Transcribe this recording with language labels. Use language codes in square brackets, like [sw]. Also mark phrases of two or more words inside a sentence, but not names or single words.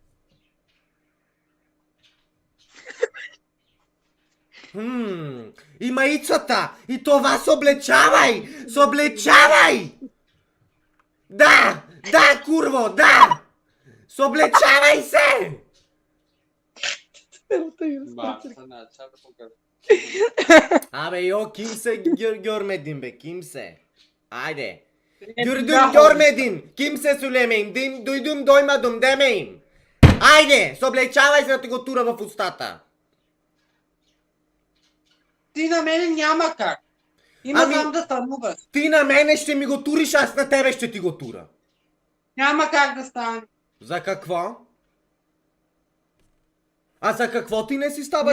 [bg] И маицата! И това съблечавай! Съблечавай! Да! Да, курво, да! Съблечавай се! Абе, йо, [tr] kimse görmedim be, kimse. Haydi. Gördüm görmedim. Kimse söylemeyin. Duydum doymadım demeyin. Haydi, [bg] съблечавай се да ти го тура в устата. Ти на мене няма как. Има Ами- сам да стануваш. Ти на мене ще ми го туриш, аз на тебе ще ти го тура. Няма как да стане. За какво? А за какво ти не си ставаш